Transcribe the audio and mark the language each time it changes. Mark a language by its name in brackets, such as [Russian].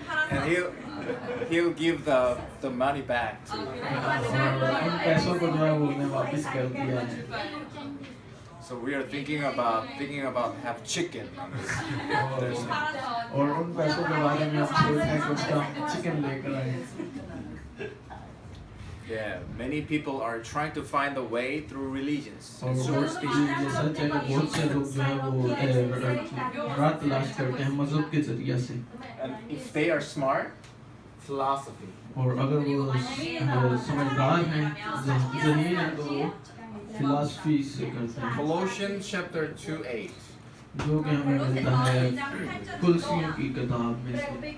[English] And he'll give the money back to [Hindi] उन पैसों को जो है वो उन्हें वापस कर दिया है। [English] So we are thinking about have chicken on this Thursday. [Hindi] और उन पैसों के बारे में हम सोच रहे हैं कि उसका चिकन लेकर आए। [English] Yeah, many people are trying to find a way through religions [Hindi] और [English] and superstitions. [Hindi] ये सच है कि बहुत से लोग जो है वो रात तलाश करते हैं मजहब के जरिए से। [English] And if they are smart, philosophy. [Hindi] और अगर वो समझदार हैं ज़हीन हैं तो वो फिलॉसफी से करते हैं। [English] Colossians chapter 2:8. [Hindi] जो कि हमें मिलता है कुलसियों की किताब में से।